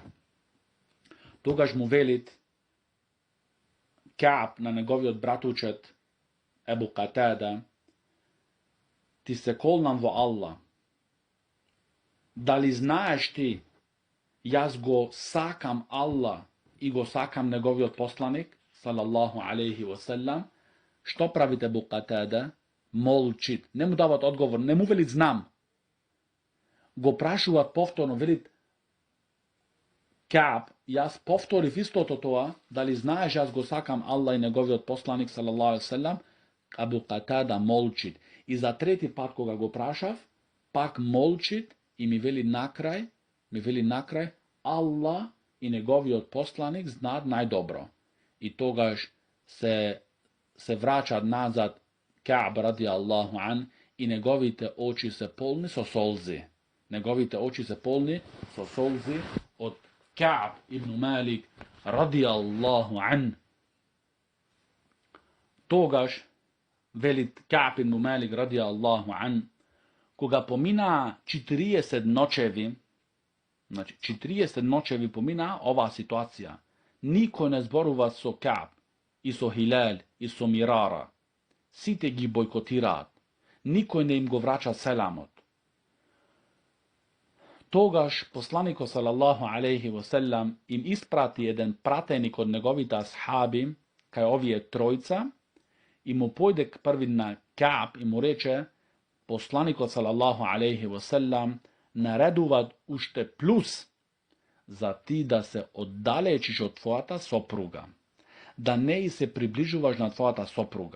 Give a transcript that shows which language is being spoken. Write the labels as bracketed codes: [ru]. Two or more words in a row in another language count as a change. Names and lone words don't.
[mk] Тогаш му велит Кааб на неговиот братучет Ебу Катада, ти се колнам во Аллах, дали знаеш ти, јас го сакам Аллах и го сакам неговиот посланик, [ar] صلى الله عليه وسلم, [mk] што правите Абу Катада? Молчит. Не му дават одговор, не му вели знам. Го прашуваат повторно, велит Кааб, јас повторив истото тоа, дали знаеш јас го сакам Аллах и неговиот посланик, [ar] صلى الله عليه وسلم, [mk] Абу Катада молчит. И за трети пат кога го прашав, пак молчит и ми вели накрај, Аллах и неговиот посланик знаат најдобро. И тогаш се враќа назад Кааб [ar] رضي الله عنه [mk] и неговите очи се полни со солзи. Од Кааб ибн Малик [ar] رضي الله عنه. [mk] Тогаш велит Кааб ибн Малик [ar] رضي الله عنه, [mk] кога помина 40 ночеви, значи 40 ночеви помина оваа ситуација, никој не зборува со Кааб и со Хилал и со Мирара. Сите ги бойкотираат. Никој не им го врача селамот. Тогаш посланикот [ar] صلى الله عليه وسلم [mk] им испрати еден пратеник од неговите асхаби кај овие тројца и му појде први на Кааб и му рече, посланикот [ar] صلى الله عليه وسلم [mk] наредуваат уште плюс за ти да се оддалечиш од твојата сопруга, да не и се приближуваш на твојата сопруга.